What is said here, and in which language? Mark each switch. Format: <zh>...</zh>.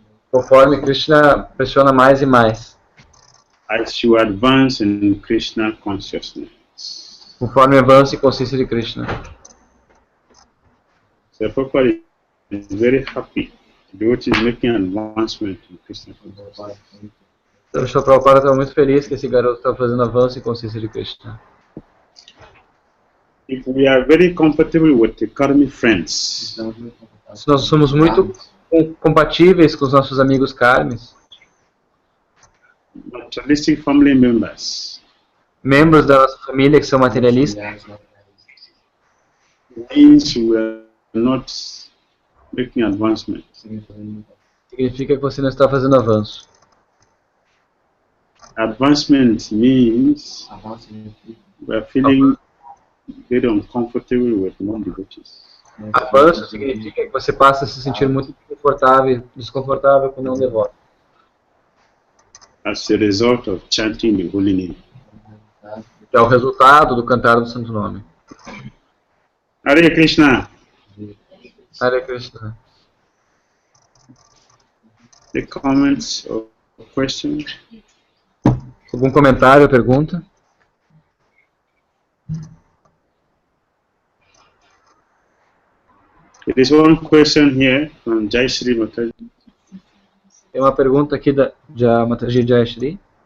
<pt>Conforme Krishna pressiona mais e mais.</pt> <en>As you advance in Krishna consciousness.</en> <pt>Conforme avança em consciência de Krishna.</pt> <en>So Prabhupada is very happy. The devotee is making advancement in Krishna consciousness.</en> <pt>Então, o Prabhupada estava muito feliz que esse garoto estava fazendo avanço em consciência de Krishna.</pt> <en>If we are very compatible with the karmic friends,</en> <pt>Se nós somos muito compatíveis com os nossos amigos karmis,</pt> <en>materialistic family members,</en> <pt>membros da nossa família que são materialistas,</pt> <en>means we are not making advancement.</en> <pt>significa que você não está fazendo avanço.</pt> <en>Advancement means we are feeling very uncomfortable with non-devotees.</en> <pt>Avanço significa que você passa a se sentir muito desconfortável com não devoto.</pt> <en>As a result of chanting the holy name.</en> <pt>É o resultado do cantar do Santo Nome.</pt> <sa>Hare Krishna. Hare Krishna.</sa> <en>The comments or questions?</en> <pt>Algum comentário ou pergunta?</pt> <en>There is one question here from Jai Shri Mataji.</en> <pt>Tem uma pergunta aqui de Mataji Jayashri.</pt>